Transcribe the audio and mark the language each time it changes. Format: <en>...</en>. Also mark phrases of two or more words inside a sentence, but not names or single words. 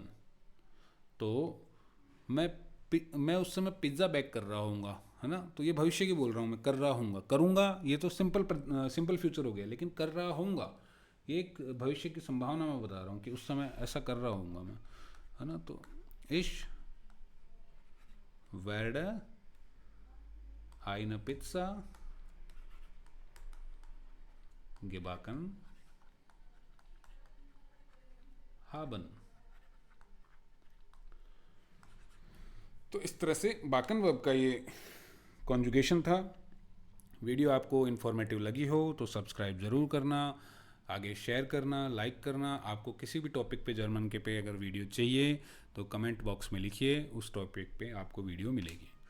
<hi>तो मैं उस समय पिज्ज़ा बैक कर रहा हूँगा, है ना, तो ये भविष्य की बोल रहा हूँ मैं, कर रहा हूँगा, करूँगा ये तो</hi> <en>simple future</en> <hi>हो गया, लेकिन कर रहा हूँगा ये एक भविष्य की संभावना मैं बता रहा हूँ कि उस समय ऐसा कर रहा हूँगा मैं, है ना।</hi> <de>तो इश werde eine Pizza gebacken haben।</de> <hi>तो इस तरह से बाकन वर्ब का ये कॉन्जुगेशन था। वीडियो आपको इन्फॉर्मेटिव लगी हो तो सब्सक्राइब ज़रूर करना, आगे शेयर करना, लाइक करना। आपको किसी भी टॉपिक पे, जर्मन के पे अगर वीडियो चाहिए तो</hi> <en>comment box</en> <hi>में लिखिए, उस टॉपिक पे आपको वीडियो मिलेगी।</hi>